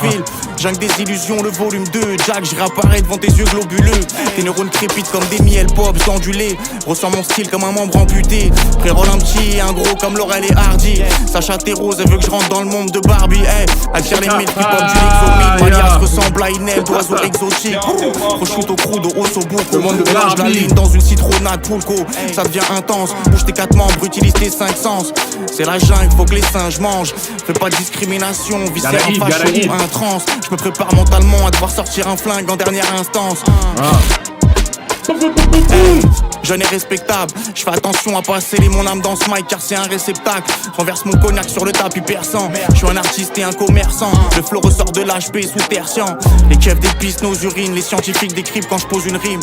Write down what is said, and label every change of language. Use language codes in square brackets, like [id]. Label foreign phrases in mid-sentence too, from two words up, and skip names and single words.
[fr] Jungle des illusions, le volume 2. Jack, je réapparais devant tes yeux globuleux. Tes neurones crépitent comme des miels pops ondulés. Ressens mon style comme un membre amputé. Frérot un petit et un gros comme Laurel et Hardy. Sacha t'es rose, elle veut que je rentre dans le monde de Barbie. Hey, elle tire les mille qui pop du Lexomil. Manias ressemble à une aile d'oiseau exotique. [it] Prosciutto crudo, osso buco. [fr] Le monde de Mélange la Barbie. ligne dans une citronnade pulco. Ça devient intense, bouge tes 4 membres, utilise tes 5 sens. C'est la jungle, faut que les singes mangent. Fais pas de discrimination, viscère [en] Gotta [fr] un [en] eat, [fr] facho [en] gotta eat. [fr] ou un trans. Je me prépare mentalement à devoir sortir un flingue en dernière instance. Hey, jeune et respectable, je fais attention à pas sceller mon âme dans ce mic car c'est un réceptacle. Renverse mon cognac sur le tapis perçant. Je suis un artiste et un commerçant. Le flow ressort de l'HP sous tertian. Les keufs dépistent nos urines, les scientifiques décrivent quand je pose une rime.